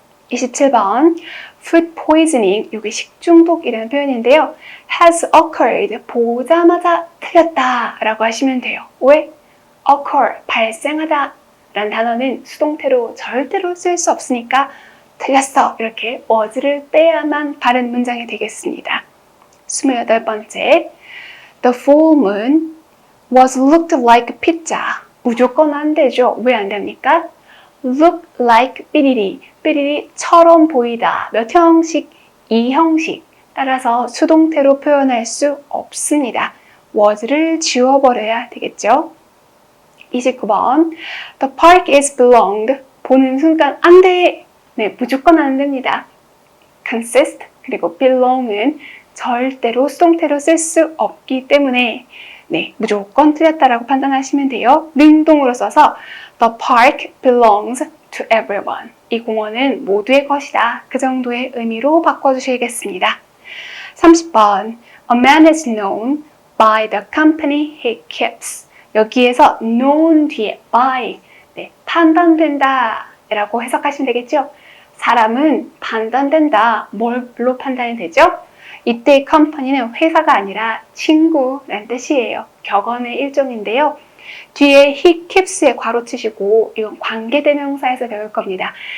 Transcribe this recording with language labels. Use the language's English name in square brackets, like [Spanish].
[Korean] 27번 food poisoning, 이게 식중독이라는 표현인데요. [English] has occurred, [Korean] 보자마자 틀렸다 라고 하시면 돼요. 왜? occur, 발생하다 라는 단어는 수동태로 절대로 쓸 수 없으니까 틀렸어 이렇게 was를 빼야만 바른 문장이 되겠습니다. [English] 28번째 The full moon was looked like pizza. [Korean] 무조건 안 되죠. 왜 안 됩니까? look like 삐리리처럼 보이다. 몇 형식? 2형식. 따라서 수동태로 표현할 수 없습니다. was를 지워버려야 되겠죠. 29번 [English] The park is belonged. [Korean] 보는 순간 안 돼. 네, 무조건 안 됩니다. consist 그리고 belong은 절대로 수동태로 쓸 수 없기 때문에 네, 무조건 틀렸다라고 판단하시면 돼요. [English] 능동으로 써서 The park belongs to everyone. [Korean] 이 공원은 모두의 것이다. 그 정도의 의미로 바꿔주시겠습니다. [English] 30번 A man is known by the company he keeps. [Korean] 여기에서 known 뒤에 by 네, 판단된다 라고 해석하시면 되겠죠. 사람은 판단된다. 뭘로 판단이 되죠? 이때 컴퍼니는 회사가 아니라 친구라는 뜻이에요. 격언의 일종인데요. 뒤에 he keeps에 괄호 치시고 이건 관계대명사에서 배울 겁니다.